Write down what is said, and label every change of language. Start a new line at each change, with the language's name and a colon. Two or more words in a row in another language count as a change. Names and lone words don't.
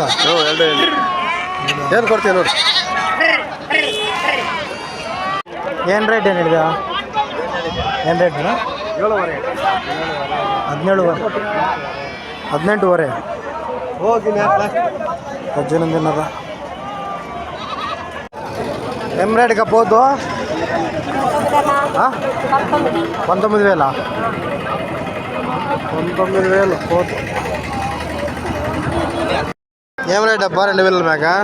Kannada: ಏನು ಕೊಡ್ತೀವಿ ನೋಡಿ. ಏನು ರೇಟ್ ಏನು ಹೇಳಿದ? ಏನು ರೇಟ್? 18.5 ಹೋಗಿ
Telugu: 18.5 ఏం రేటుగా పోతు? 19,000 పోతు. ఏం రేట్ అబ్బా 2,000 మేక?